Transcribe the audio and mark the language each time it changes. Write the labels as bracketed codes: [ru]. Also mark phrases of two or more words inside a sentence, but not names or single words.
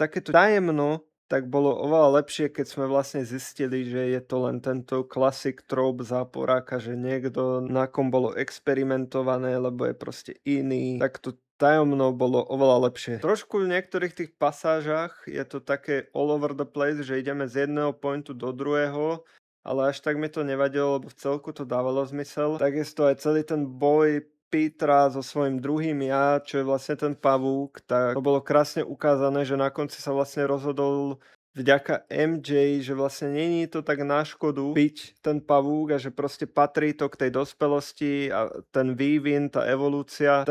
[sk] Takéto tajemno tak bolo oveľa lepšie, keď sme vlastne zistili, že je to len tento klasik trope záporáka, že niekto, na kom bolo experimentované, lebo je proste iný. Tak to tajomno bolo oveľa lepšie. Trošku v niektorých tých pasážach je to také [en] all over the place, [sk] že ideme z jedného pointu do druhého, ale až tak mi to nevadilo, lebo v celku to dávalo zmysel. Takisto aj celý ten boj Petra so svojím druhým ja, čo je vlastne ten pavúk, tak to bolo krásne ukázané, že na konci sa vlastne rozhodol vďaka MJ, že vlastne není to tak na škodu byť ten pavúk a že proste patrí to k tej dospelosti a ten vývin, tá evolúcia.